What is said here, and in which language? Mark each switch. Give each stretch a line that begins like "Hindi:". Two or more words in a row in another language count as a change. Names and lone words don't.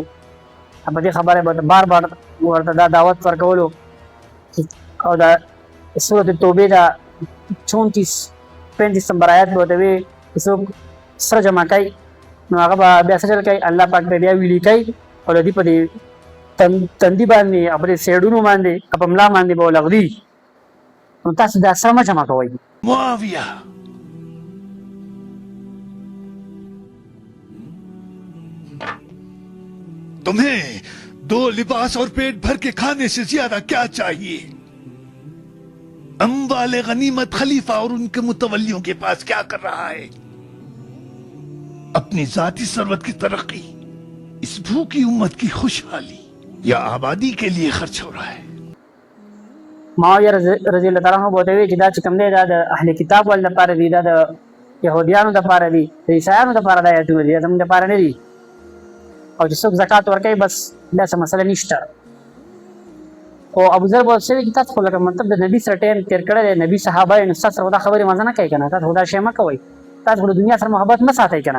Pashto: په دې خبره به بار ورته دا دعوت ورکولو او دا سورت توبې دا 34-35 نمبر آیات به ورته وي چې څوک سره جمع کوي، نو هغه به بیا څه ډول کوي؟ الله پاک به بیا ویلي کوي او د دې په دې تندي باندې او په دې سیډونو باندې په ملا باندې به ولغدي. نو تاسو دا سره مه جمع کوئ.
Urdu: معاویه تمہیں 2 لباس اور پیٹ بھر کے کھانے سے زیادہ کیا چاہیے? اموالِ غنیمت خلیفہ اور ان کے متولیوں کے پاس کیا کر رہا ہے? اپنی ذاتی ثروت کی ترقی، اس بھوکی امت کی خوشحالی یا آبادی کے لیے خرچ ہو رہا ہے?
Pashto: معاویه رضی الله تعالی عنه بوته وی چې دا چې کوم دی دا د اهل کتاب ول لپاره دی، دا د يهوديانو لپاره دی، د عیسایانو لپاره دی، ټول دي زموږ لپاره نه دي. او چې څوک زکات ورکوي بس دا څه مسله نشته. خو ابوذر به ورته وایي چې تاسو خو لکه مطلب د نبي سره ټایم تېر کړی دی، نبي صحابه یې، نو ستاسو سره دا خبرې مزه نه کوي که نه، تاسو خو دا شی مه کوئ، تاسو خو د دنیا سره محبت مه ساتئ که نه.